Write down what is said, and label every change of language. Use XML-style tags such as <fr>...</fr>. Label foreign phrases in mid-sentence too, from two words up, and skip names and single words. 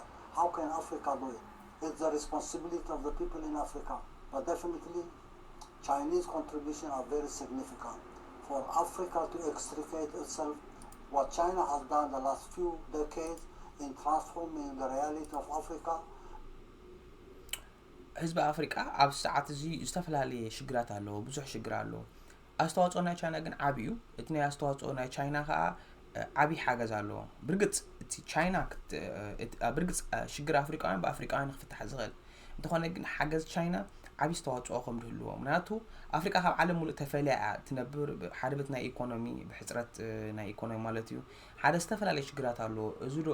<en>How can Africa do it? It's the responsibility of the people in Africa. But definitely, Chinese contributions are very significant. For Africa to extricate itself, what China has done the last few decades in transforming the reality of Africa.</en> <ti>ህዝቢ ኣፍሪቃ ኣብ ሰዓት እዚ ዝተፈላለዩ ሽግራት ኣለዎ ብዙሕ ሽግር ኣለዎ ኣስተዋጽኦ ናይ ቻይና ግን ዓቢ እዩ እቲ ናይ ኣስተዋጽኦ ናይ ቻይና ከዓ ዓቢ ሓገዝ ኣለዎ ብርግጽ እቲ ቻይና ብርግጽ ሽግር ኣፍሪቃውያን ብኣፍሪቃውያን ክፍታሕ ዝኽእል እንተኾነ ግን ሓገዝ ቻይና ዓቢ ኣስተዋጽኦ ከም ዝህልዎ ምክንያቱ ኣፍሪቃ ካብ ዓለም ሙሉእ ተፈልያ ትነብር ሓደ በት ናይ ኢኮኖሚ ብሕጽረት ናይ ኢኮኖሚ ማለት እዩ ሓደ ዝተፈላለዩ ሽግራት ኣለዎ እዚ</ti>